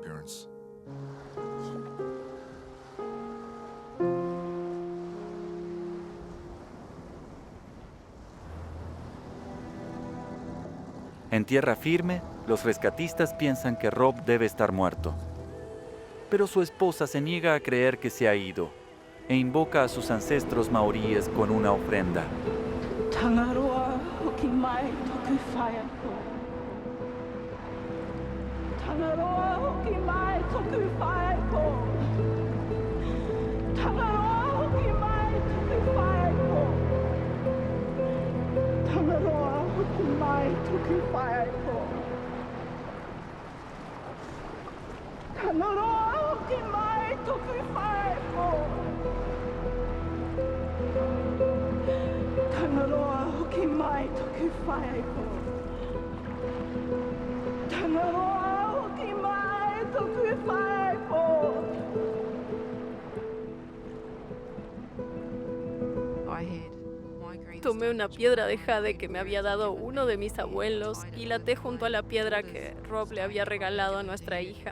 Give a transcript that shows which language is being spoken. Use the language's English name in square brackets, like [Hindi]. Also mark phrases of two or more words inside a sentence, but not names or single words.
[Spanish] En tierra firme, los rescatistas piensan que Rob debe estar muerto. Pero su esposa se niega a creer que se ha ido e invoca a sus ancestros maoríes con una ofrenda. [Māori] Tangaroa hoki mai toku whaia ko. Tangaroa hoki mai toku whaia ko. Tangaroa hoki mai toku whaia ko. Tangaroa hoki mai toku whaia ko. Tangaroa hoki mai toku whaia ko. Tangaroa hoki mai toku whaia ko. Tangaroa hoki mai toku whaia ko. [Spanish] Tomé una piedra de jade que me había dado uno de mis abuelos y la até junto a la piedra que Rob le había regalado a nuestra hija.